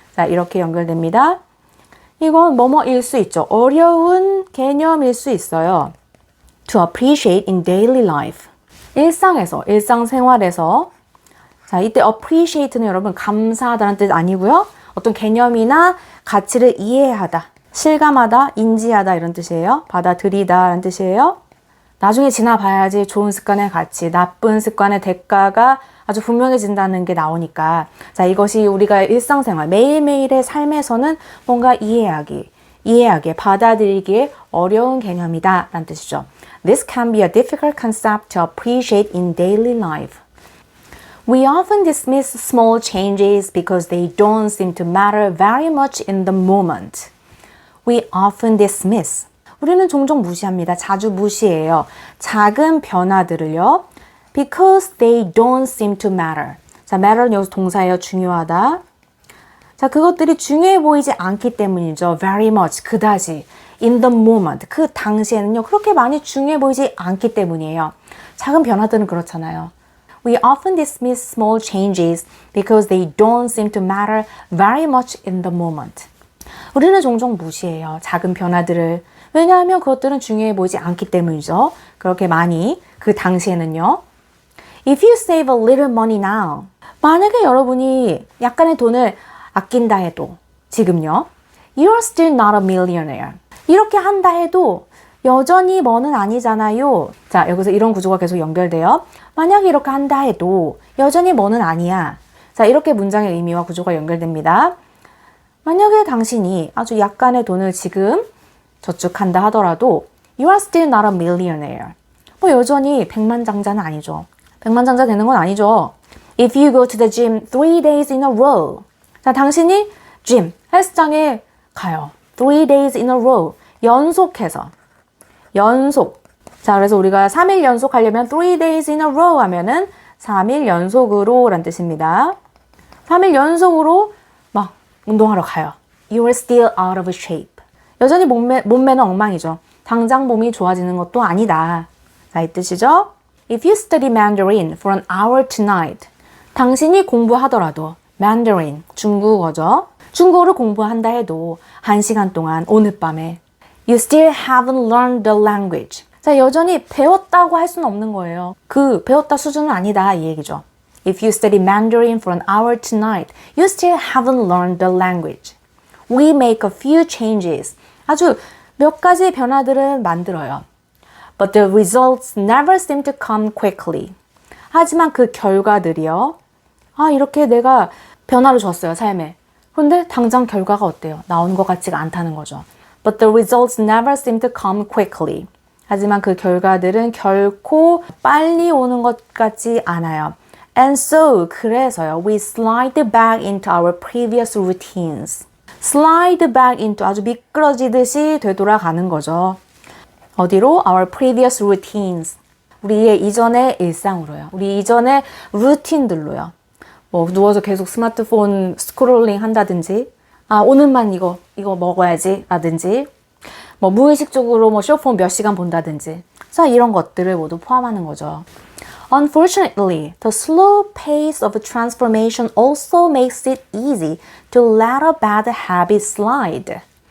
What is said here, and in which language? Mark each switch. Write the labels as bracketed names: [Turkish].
[Korean] 자, 이렇게 연결됩니다. 이건 뭐뭐일 수 있죠. 어려운 개념일 수 있어요. [English] To appreciate in daily life. [Korean] 일상에서, 일상생활에서. 자, 이때 appreciate는 여러분 감사하다는 뜻 아니고요. 어떤 개념이나 가치를 이해하다, 실감하다, 인지하다 이런 뜻이에요. 받아들이다 라는 뜻이에요. 나중에 지나봐야지 좋은 습관의 가치, 나쁜 습관의 대가가 아주 분명해진다는 게 나오니까 자, 이것이 우리가 일상생활, 매일매일의 삶에서는 뭔가 이해하기, 받아들이기에 어려운 개념이다 라는 뜻이죠. [English] This can be a difficult concept to appreciate in daily life. We often dismiss small changes because they don't seem to matter very much in the moment. We often dismiss. [Korean] 우리는 종종 무시합니다. 자주 무시해요. 작은 변화들을요. [English] Because they don't seem to matter. [Korean] 자, matter는 여기서 동사예요. 중요하다. 자, 그것들이 중요해 보이지 않기 때문이죠. [English] Very much. [Korean] 그다지. [English] In the moment. [Korean] 그 당시에는요. 그렇게 많이 중요해 보이지 않기 때문이에요. 작은 변화들은 그렇잖아요. [English] We often dismiss small changes because they don't seem to matter very much in the moment. [Korean] 우리는 종종 무시해요. 작은 변화들을. 왜냐하면 그것들은 중요해 보이지 않기 때문이죠. 그렇게 많이 그 당시에는요. [English] If you save a little money now. [Korean] 만약에 여러분이 약간의 돈을 아낀다 해도 지금요. [English] You're still not a millionaire. [Korean] 이렇게 한다 해도 여전히 뭐는 아니잖아요. 자, 여기서 이런 구조가 계속 연결돼요. 만약에 이렇게 한다 해도 여전히 뭐는 아니야. 자, 이렇게 문장의 의미와 구조가 연결됩니다. 만약에 당신이 아주 약간의 돈을 지금 저축한다 하더라도 [English] You are still not a millionaire. [Korean] 뭐 여전히 백만장자는 아니죠. 백만장자 되는 건 아니죠. [English] If you go to the gym 3 days in a row. [Korean] 자, 당신이 헬스장에 가요. [English] 3 days in a row. [Korean] 연속해서. 자, 그래서 우리가 3일 연속 하려면 [English] 3 days in a row [Korean] 하면은 3일 연속으로 란 뜻입니다. 3일 연속으로 막 운동하러 가요. [English] You are still out of shape. [Korean] 여전히 몸매는 엉망이죠. 당장 몸이 좋아지는 것도 아니다. 자, 이 뜻이죠. [English] If you study Mandarin for an hour tonight. [Korean] 당신이 공부하더라도 Mandarin, 중국어죠. 중국어를 공부한다 해도 1시간 동안 오늘 밤에 [English] You still haven't learned the language. [Korean] 자, 여전히 배웠다고 할 수는 없는 거예요. 그 배웠다 수준은 아니다 이 얘기죠. [English] If you study Mandarin for an hour tonight, you still haven't learned the language. We make a few changes. [Korean] 아주 몇 가지 변화들은 만들어요. [English] But the results never seem to come quickly. [Korean] 하지만 그 결과들이요. 이렇게 내가 변화를 줬어요, 삶에. 그런데 당장 결과가 어때요? 나온 것 같지가 않다는 거죠. [English] But the results never seem to come quickly. [Korean] 하지만 그 결과들은 결코 빨리 오는 것 같지 않아요. [English] And so, [Korean] 그래서요, [English] we slide back into our previous routines. slide back into [Korean] 아주 미끄러지듯이 되돌아가는 거죠. 어디로? [English] Our previous routines. [Korean] 우리의 이전의 일상으로요. 우리 이전의 루틴들로요. 뭐 누워서 계속 스마트폰 스크롤링 한다든지, 오늘만 이거 먹어야지 라든지, 뭐 무의식적으로 뭐 쇼폰 몇 시간 본다든지. 자, 이런 것들을 모두 포함하는 거죠. [English] Unfortunately, the slow pace of transformation also makes it easy to let a bad habit slide.